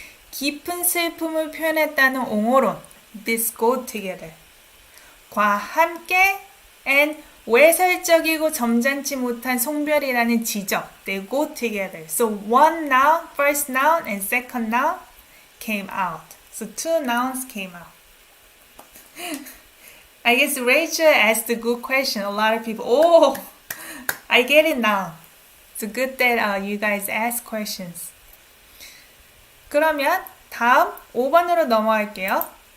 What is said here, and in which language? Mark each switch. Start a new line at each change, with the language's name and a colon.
Korean: 깊은 슬픔을 표현했다는 옹호론.
English: This go together.
Korean: 과 함께 and 외설적이고 점잖지 못한 송별이라는 지적.
English: They go together. So one noun, first noun and second noun came out. So two nouns came out. I guess Rachel asked a good question. A lot of people, oh, I get it now. It's good that you guys ask questions.
Korean: 그러면 다음 5번으로 넘어갈게요.